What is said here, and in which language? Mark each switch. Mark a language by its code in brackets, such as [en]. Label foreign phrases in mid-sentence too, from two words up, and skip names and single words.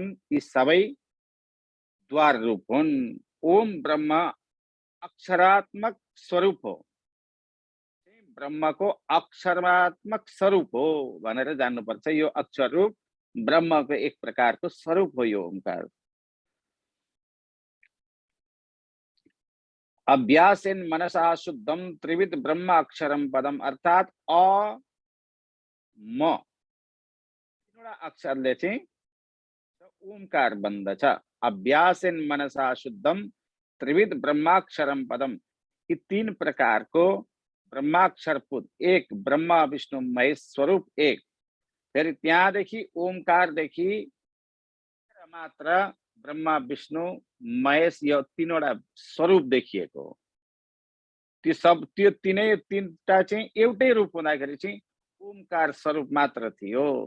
[ne] यी सबै द्वार रूप हुन्। ओम ब्रह्म अक्षरात्मक स्वरूप हो। ब्रह्मको अक्षरात्मक स्वरूप हो भनेर जान्नुपर्छ। यो अक्षर रूप ब्रह्मको एक प्रकारको स्वरूप हो यो ओमकार। [sa] अभ्यासेन मनसा शुद्धम त्रिविध ब्रह्म अक्षरम पदम [ne] अर्थात् अ म तीनवटा अक्षरले चाहिँ ओमकार बन्दछ। [sa] अभ्यासेन मनसा शुद्धम त्रिविध ब्रह्माक्षरम पदम। [ne] यी तीन प्रकारको ब्रह्माक्षरपुत एक ब्रह्मा विष्णु महेश स्वरूप एक। फेरि त्यहाँदेखि ओमकारदेखि मात्र ब्रह्मा विष्णु महेश यो तीनवटा स्वरूप देखिएको हो। त्यो तीनटा चाहिँ एउटै रूप हुँदाखेरि चाहिँ ओमकार स्वरूप मात्र थियो।